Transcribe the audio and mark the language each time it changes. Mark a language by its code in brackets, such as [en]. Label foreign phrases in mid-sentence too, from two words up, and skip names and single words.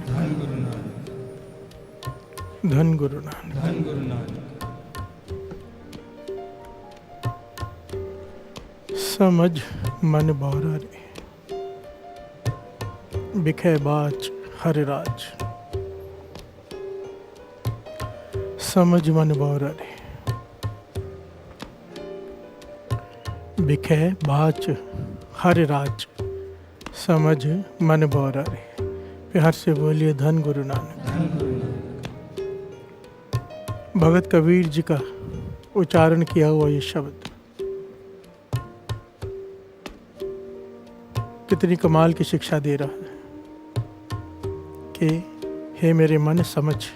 [hi] धन गुरु नानक, धन गुरु नानक। धन गुरु नानक। समझ मन बौरा रे, बिखे बाच हर राज। समझ मन बौरा रे, बिखे बाच हर राज। समझ मन बौरा रे। प्यार से बोलिए धन गुरु नानक। धन गुरु नानक। भगत कबीर जी का उच्चारण किया हुआ ये शब्द कितनी कमाल की शिक्षा दे रहा है कि हे मेरे मन समझ।